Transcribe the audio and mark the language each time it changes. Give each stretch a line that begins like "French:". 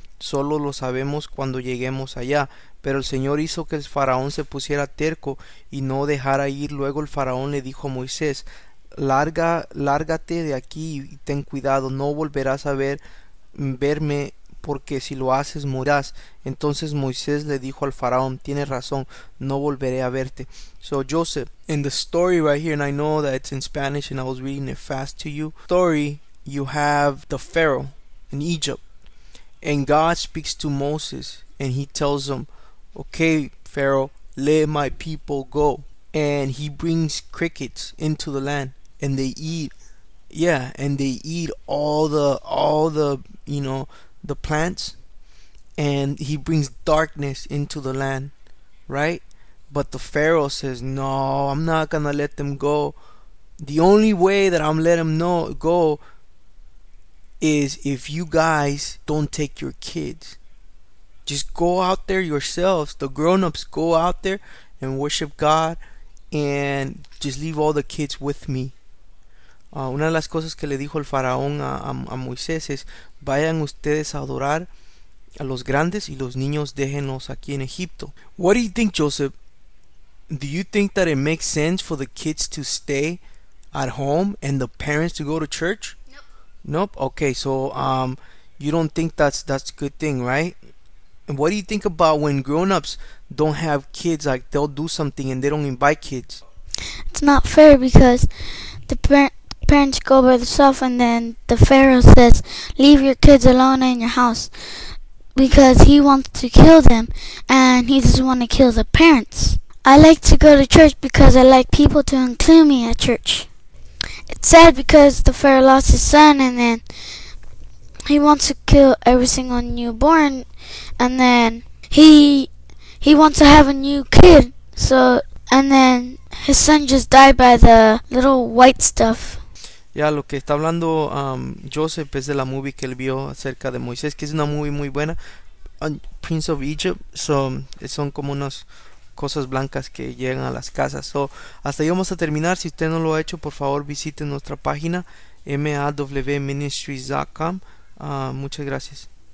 Spanish: Solo lo sabemos cuando lleguemos allá. Pero el Señor hizo que el faraón se pusiera terco y no dejara ir. Luego el faraón le dijo a Moisés: lárgate de aquí y ten cuidado, no volverás a verme, porque si lo haces morirás. Entonces Moisés le dijo al faraón: tienes razón, no volveré a verte.
English: So Joseph, in the story right here, and I know that it's in Spanish and I was reading it fast to you. Story, you have the Pharaoh in Egypt, and God speaks to Moses and he tells him, okay, Pharaoh, let my people go. And he brings crickets into the land, and they eat, yeah, and they eat all the, you know, the plants. And he brings darkness into the land, right? But the Pharaoh says, no, I'm not gonna let them go. The only way that I'm letting them know go is if you guys don't take your kids. Just go out there yourselves. The grown-ups go out there and worship God and just leave all the kids with me.
Spanish: Una de las cosas que le dijo el faraón a Moisés es: vayan ustedes a adorar a los grandes y los niños déjenlos aquí en Egipto.
English: What do you think, Joseph? Do you think that it makes sense for the kids to stay at home and the parents to go to church? Nope. Okay, so you don't think that's a good thing, right? And what do you think about when grown-ups don't have kids, like they'll do something and they don't invite kids? It's not fair because the parents go by themselves, and then the Pharaoh says, leave your kids alone in your house, because he wants to kill them and he doesn't want to kill the parents. I like to go to church because I like people to include me at church. It's sad because the Pharaoh lost his son, and then he wants to kill every single newborn, and then he wants to have a new kid. So, and then his son just died by the little white stuff.
Spanish: Ya, lo que está hablando Joseph es de la movie que él vio acerca de Moisés, que es una movie muy buena, Prince of Egypt. Son como unas cosas blancas que llegan a las casas. Hasta ahí vamos a terminar. Si usted no lo ha hecho, por favor visite nuestra página mawministries.com. Muchas gracias.